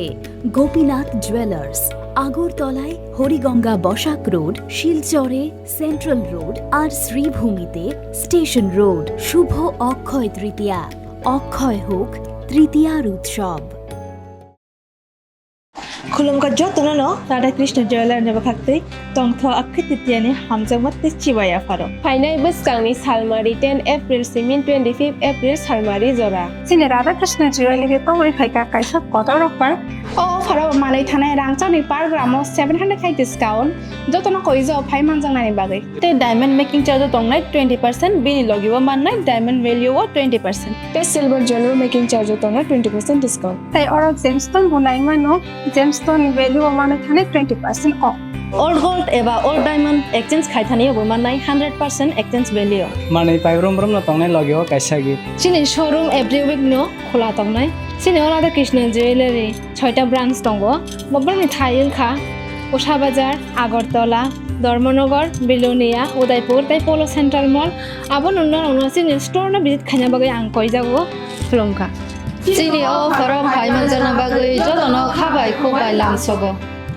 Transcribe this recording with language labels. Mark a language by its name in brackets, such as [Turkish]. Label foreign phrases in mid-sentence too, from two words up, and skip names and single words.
[Bangla] গোপীনাথ জুয়েলার্স, আগরতলায় হরিগঙ্গা বসাক রোড, শিলচরে সেন্ট্রাল রোড আর শ্রীভূমিতে স্টেশন রোড। শুভ অক্ষয় তৃতীয়া, অক্ষয় হোক তৃতীয়ার উৎসব। [Kok Borok] Khulumka jotono Radha Krishna Jeweler neba khakte tongtho akhititiani hamjamat te chibaya faro. Fainai besangni salmari 10 April simin 25 April salmari jora. Sine Radha Krishna Jeweler ke tongoi phaika kaisa kotor offer. O faro malai thanai rangchani per gram 700 khai discount. Jotono koijo phai manjang nani bagai. Te [English] diamond making charge [Kok Borok] tongnai 20% bini logiwa mannai [English] diamond value [Kok Borok] 20%. Te [English] silver jewelry making charge [Kok Borok] tongnai 20% discount. Tai oro gemstone bunai mano [English] gemstone value [Kok Borok] mane thane 20% off. [English] Old gold [Kok Borok] eba [English] old diamond exchange [Kok Borok] khaithani obo mannai 100% [English] exchange value. [Kok Borok] Mane paibrom brom no tongnai logiwa kaisa gi. Sini showroom [English] every week [Kok Borok] no khola tongnai. Sini Radha Krishna Jewelry [Bangla] 6টা ব্রাঞ্চ [Kok Borok] tongo. Bobbarni Thail kha Usha Bazar, Agartala, Dharmanagar, Bilonia, Udaipur, Tai Polo Central Mall. Abon unna sini store na visit khanya bagai angkoi jago Khulumka. Sini o faro bhai manjana bagai jodono khabai khobai lamsogo.